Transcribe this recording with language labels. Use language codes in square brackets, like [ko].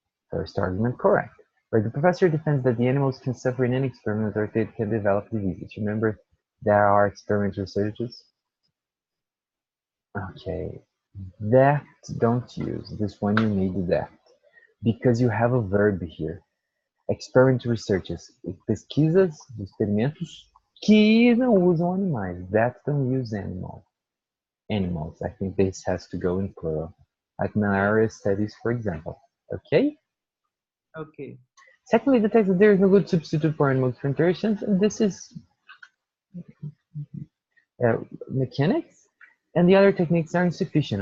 [en] First argument correct. But the professor defends that the animals can suffer in any experiment or they can develop diseases. Remember, there are experimental researches. Okay, that don't use. This one you need that. Because you have a verb here. Experimental researches. [pt] Pesquisas, experimentos que não usam animais. [en] That don't use animals. I think this has to go in plural. Like malaria studies, for example. Okay? okay. Secondly, the text that there is no good substitute for animal interactions, and this is mechanics, and the other techniques are insufficient.